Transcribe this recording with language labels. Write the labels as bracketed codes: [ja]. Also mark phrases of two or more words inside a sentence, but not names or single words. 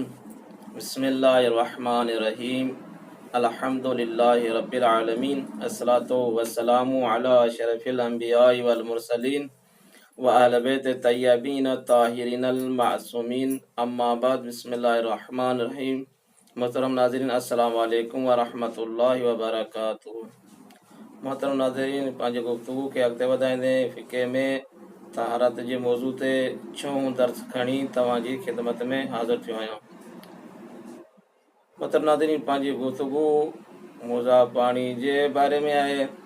[ar] بسم الله الرحمن الرحيم. الحمد لله رب العالمين. الصلاة والسلام على أشرف الأنبياء والمرسلين وأهل بيت الطيبين الطاهرين المعصومين. أما بعد. بسم الله الرحمن الرحيم. [sd] मोहतरम नाज़रीन, [ar] السلام عليكم ورحمة الله وبركاته. [sd] मोहतरम नाज़रीन, पंहिंजे गुफ़्तगू खे अॻिते वधाईंदे फ़िक़े में तहारत जे मौज़ू ते 6 दर्स खणी तव्हांजी ख़िदमत में हाज़िर थियो आहियां। मोहतरम नाज़रीन, पंहिंजी गुफ़्तगू मुज़ा पाणी जे बारे में आहे।